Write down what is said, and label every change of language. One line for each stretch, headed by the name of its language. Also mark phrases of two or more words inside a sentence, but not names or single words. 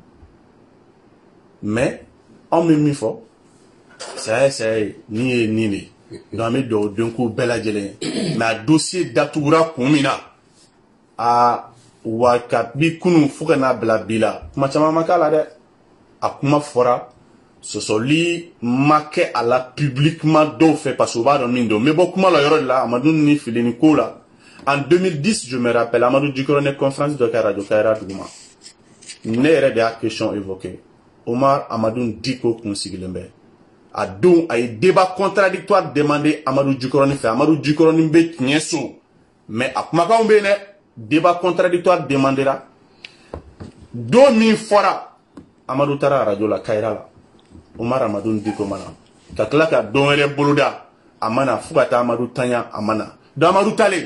Bambara: mais anw bɛ min fɔ saya ye nin ye nin de donc an bɛ dugawu den k'u bɛɛ lajɛlen mais a dossier datugura kun min na wa kabi kunun fo ka n'a bila bi la kuma caman ma k'a la dɛ a kuma fɔra sɔsɔli ma kɛ a la publiquement dɔw fɛ parce que u b'a dɔn min don n bɛ bɔ kuma la yɔrɔ de la Amadu ni Fili ni ko la
French: en 2010 je me rappelle
Bambara: Amadu Jikɔrɔ ne conférence dɔ kɛ radio Kayira duguma ne yɛrɛ de y'a
French: question évoqué
Bambara: Omar Amadu Diko kun sigilen bɛ a don a ye
French: débat contradictoire demandé
Bambara: Amadu Jikɔrɔ fɛ Amadu Jikɔrɔ bɛ tiɲɛ so mais a kumakanw bɛ yen dɛ
French: débat contradictoire
Bambara: demandera don min fɔra Amadou taara radio la Kayira la Omar Amadou Diko mana ka tila ka don wɛrɛ boloda a mana fo ka taa Amadou tanya a mana donc Amadou talen